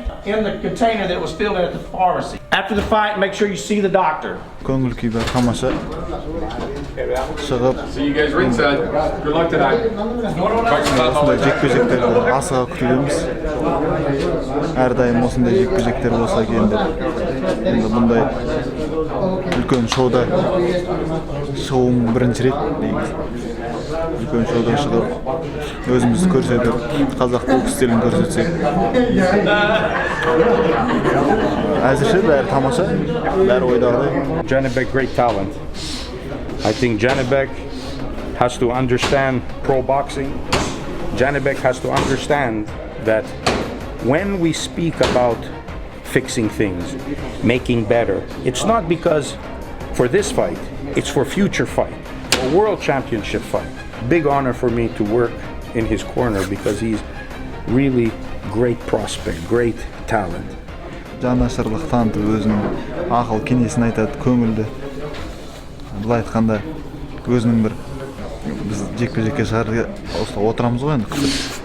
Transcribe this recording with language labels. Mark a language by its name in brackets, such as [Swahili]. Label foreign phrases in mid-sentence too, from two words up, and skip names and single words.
[English] In the container that was filled in at the pharmacy. After the fight, make sure you see the doctor. [Kazakh] Көңіл күй бар, тамаша. Шығып. [English] See you guys ringside. Good luck tonight. [Kazakh] Осындай жекпе-жектерді асыға күтудеміз. Әрдайым осындай жекпе-жектер болса екен деп. Енді бұндай үлкен шоуда шоуым бірінші рет дейміз. Үлкен шоуда шығып, өзімізді көрсетіп, қазақ бокс стилін көрсетсек. Әзірше бәрі тамаша, бәрі ойдағыдай. [English] Жәнібек, great talent. I think Жәнібек has to understand pro boxing. Жәнібек has to understand that when we speak about fixing things, making better, it's not because for this fight, it's for future fight, a world championship fight. Big honor for me to work in his corner because he's really great prospect, great talent. [Kazakh] Жанашырлық танытып, өзінің ақыл кеңесін айтады, көңілді. Былай айтқанда, өзінің бір біз жекпе-жекке шығарға отырамыз ғой енді күтіп.